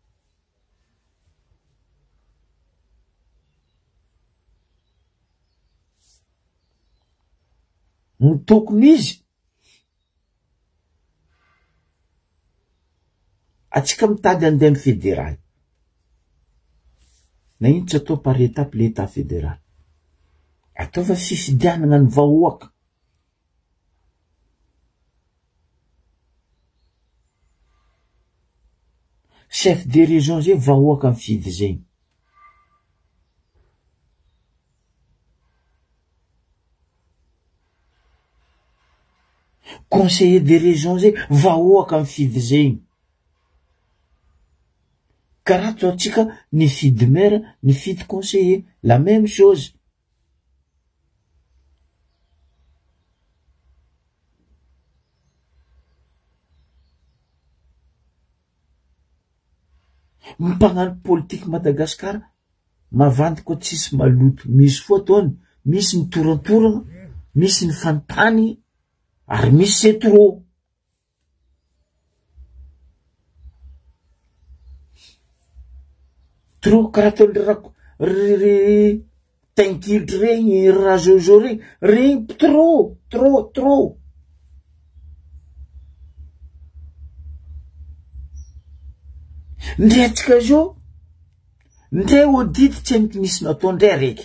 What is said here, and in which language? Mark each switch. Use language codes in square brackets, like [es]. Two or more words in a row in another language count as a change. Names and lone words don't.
[mg] Ny tokony izy atsika mitady andeha amin'ny fédéral. Na ino tsy atao [fr] par étape l'état fédéral. [mg] Ataova fifidianana ny vahoaka. [fr] Chef de région [mg] zay vahoaka mifidy zay. [fr] Conseiller de région [mg] zay vahoaka mifidy zay. Karaha toa atsika nifidy maire, nifidy conseiller, [fr] la même chose. [mg] Mimpagnano politique Madagascar mavandy koa tsisy maloto. Misy fotoany, misy ny torantorana, misy ny fantany, ary misy [fr] c'est trop. [mg] Trop karaha toan'ny tankilitra regny, razozo regny trop. Ndre atsika zao, ndre audit tsy amiko nisy natao ndre araiky.